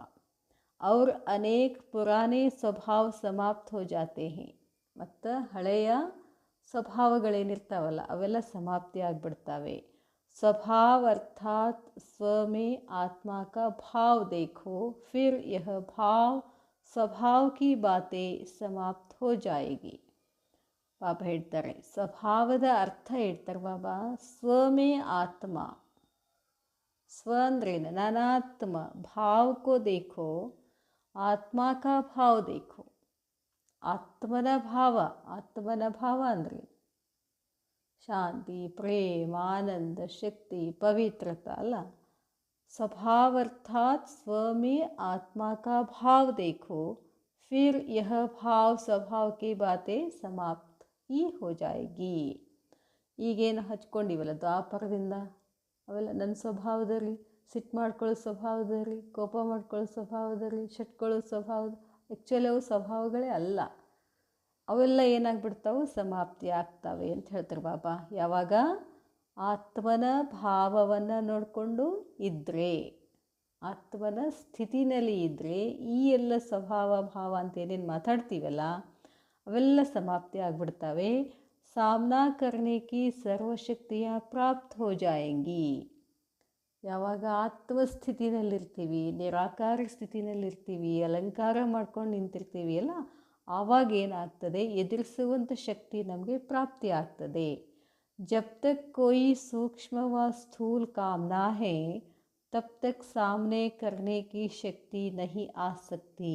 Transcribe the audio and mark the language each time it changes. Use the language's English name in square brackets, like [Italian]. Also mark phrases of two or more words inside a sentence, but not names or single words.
[Hindi] और अनेक पुराने स्वभाव समाप्त हो जाते हैं. [Kannada] ಮತ್ತು ಹಳೆಯ ಸ್ವಭಾವಗಳೇನಿರ್ತಾವಲ್ಲ ಅವೆಲ್ಲ ಸಮಾಪ್ತಿ ಆಗಿಬಿಡ್ತವೆ. [Hindi] स्वभाव अर्थात् स्व में आत्मा का भाव देखो, फिर यह भाव स्वभाव की बातें समाप्त हो जाएगी. [Kannada] ಬಾಬಾ ಹೇಳ್ತಾರೆ, ಸ್ವಭಾವದ ಅರ್ಥ ಹೇಳ್ತಾರೆ ಬಾಬಾ, [Hindi] स्वमें आत्मा. स्व अंद्रे नानात्म भाव को देखो, आत्मा का भाव देखो. [Kannada] ಆತ್ಮನ ಭಾವ ಅಂದರೆ ಶಾಂತಿ, ಪ್ರೇಮ, ಆನಂದ, ಶಕ್ತಿ, ಪವಿತ್ರತಾ ಅಲ್ಲ. [Hindi] स्वभाव अर्थात स्व में आत्मा का भाव देखो, फिर यह भाव स्वभाव की बातें समाप्त ही हो जाएगी. [Kannada] ಈಗೇನು ಹಚ್ಕೊಂಡಿವಲ್ಲ ದ್ವಾಪರದಿಂದ, ಅವೆಲ್ಲ ನನ್ನ ಸ್ವಭಾವದಲ್ಲಿ, ಸಿಟ್ಟು ಮಾಡ್ಕೊಳ್ಳೋ ಸ್ವಭಾವದಲ್ಲಿ, ಕೋಪ ಮಾಡ್ಕೊಳ್ಳೋ ಸ್ವಭಾವದಲ್ಲಿ, ಶಟ್ಕೊಳ್ಳೋ ಸ್ವಭಾವದ, ಆ್ಯಕ್ಚುಲಿ ಅವು ಸ್ವಭಾವಗಳೇ ಅಲ್ಲ. ಅವೆಲ್ಲ ಏನಾಗ್ಬಿಡ್ತಾವೆ, ಸಮಾಪ್ತಿ ಆಗ್ತವೆ ಅಂತ ಹೇಳ್ತಾರೆ ಬಾಬಾ. ಯಾವಾಗ ಆತ್ಮನ ಭಾವವನ್ನು ನೋಡಿಕೊಂಡು ಇದ್ದರೆ, ಆತ್ಮನ ಸ್ಥಿತಿನಲ್ಲಿ ಇದ್ದರೆ, ಈ ಎಲ್ಲ ಸ್ವಭಾವ ಭಾವ ಅಂತ ಏನೇನು ಮಾತಾಡ್ತೀವಲ್ಲ ಅವೆಲ್ಲ ಸಮಾಪ್ತಿ ಆಗಿಬಿಡ್ತವೆ. [Hindi] सामना करने की सर्वशक्तियाँ प्राप्त हो जाएंगी. [Kannada] ಯಾವಾಗ ಆತ್ಮಸ್ಥಿತಿನಲ್ಲಿರ್ತೀವಿ, ನಿರಾಕಾರ ಸ್ಥಿತಿನಲ್ಲಿರ್ತೀವಿ, ಅಲಂಕಾರ ಮಾಡ್ಕೊಂಡು ನಿಂತಿರ್ತೀವಿ ಅಲ್ಲ, ಆವಾಗ ಏನಾಗ್ತದೆ, ಎದುರಿಸುವಂಥ ಶಕ್ತಿ ನಮಗೆ ಪ್ರಾಪ್ತಿ ಆಗ್ತದೆ. [Hindi] जब तक कोई सूक्ष्म व स्थूल कामना है, तब तक सामना करने की शक्ति नहीं आ सकती.